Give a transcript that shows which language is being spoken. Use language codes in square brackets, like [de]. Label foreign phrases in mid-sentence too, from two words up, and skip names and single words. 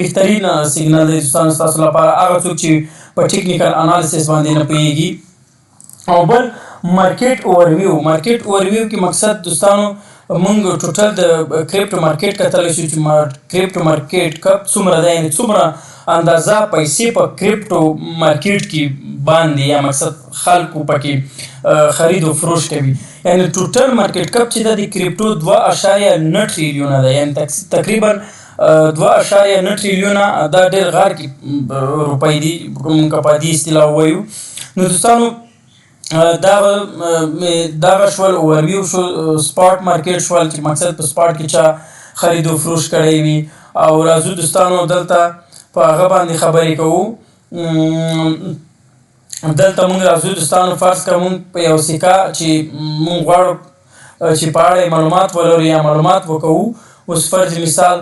[ps] بهترین سیګنل دی دوستانو ستاسو لپاره هغه څوک چې په [en] technical analysis [ps] باندې نه پوهېږي او بل [en] market overview [ps] کې مقصد دوستانو مونږ ټوټل د [en] crypto market [ps] کتلی شو چې [en] crypto market cap [ps] څومره دی یعنې څومره اندازه پیسې په [en] crypto market [ps] کې باندې یا مقصد خلکو پکې خرید و فروش کوي یعنې [en] total market cap [ps] چې ده د کریپټو 2.9 ټریلیونه ده یعنې تقریبا 2.9 ټریلیونه دا ډېر غار کې روپۍ دي موږ که په دې اصطلاح ووایو نو دوستانو دغه شول اوورویو شو [en] spot market [ps] شول چې مقصد په سپاټ کې چا خرید و فروش کړی وي او راځو دوستانو دلته په هغه باندې خبرې کوو دلته مونږ راځو دوستانو فرض کړه مونږ په یو سکه چې مونږ غواړو چې په اړه معلومات ولرو یا معلومات وکوو اوس فرض مثال